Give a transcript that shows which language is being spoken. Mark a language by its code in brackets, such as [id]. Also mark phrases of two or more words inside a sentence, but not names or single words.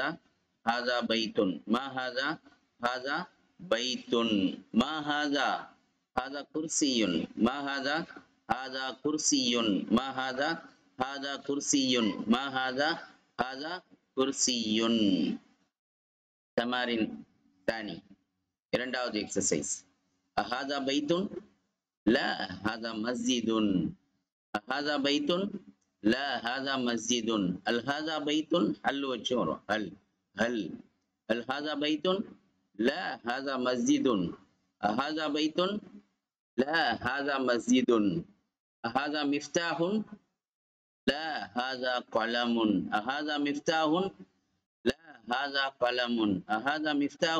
[ar] هذا بيت. ما هذا؟ هذا بيت. ما هذا؟ هذا كرسي. ما هذا؟ هذا كرسي. ما هذا؟ هذا كرسي. ما هذا؟ هذا كرسي. تمارين ثاني. [ta] இரண்டாவது எக்ஸசைஸ். [ar] هذا بيت. لا هذا مسجد. هذا بيت. لا هذا مسجد. هل هذا بيت؟ [ta] هل வச்சு வரும். [ar] هل هذا بيت؟ لا هذا مسجد. هذا بيت. لا هذا مسجد. هذا مفتاح. لا هذا قلم. هذا مفتاح. لا هذا قلم. هذا مفتاح.